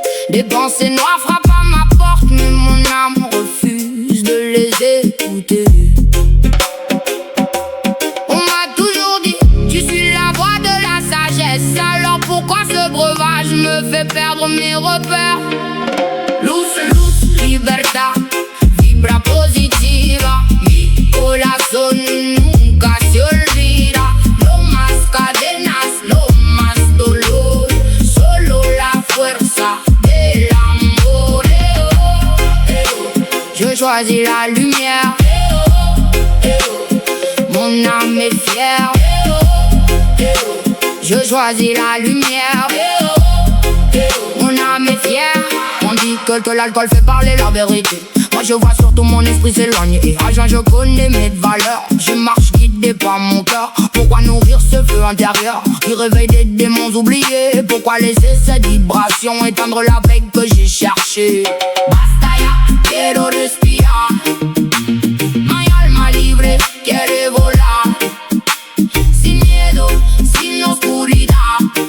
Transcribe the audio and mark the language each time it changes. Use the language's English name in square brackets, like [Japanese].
[French] Des pensées noires frappent à ma porte, mais mon âme refuse de les écouter. On m'a toujours dit, tu suis la voie de la sagesse. Alors pourquoi ce breuvage me fait perdre mes repères? [Spanish] Luz, libertad, vibra positiva. Mi corazón nunca se olvida. No más cadenas, no más dolor. Solo la fuerza del amor. [French] Je choisis la lumière. Mon âme est fière. Je choisis la lumière. Mon âme est fière. On dit que l'alcool fait parler la vérité. Moi je vois surtout mon esprit s'éloigner. Et à jeun je connais mes valeurs. Je marche guidé par mon cœur. Pourquoi nourrir ce feu intérieur qui réveille des démons oubliés? Pourquoi laisser cette vibration éteindre la paix que j'ai cherchée? [Spanish] Basta ya, quiero respirar. Mi alma libre quiere volar. Sin miedo, sin oscuridad.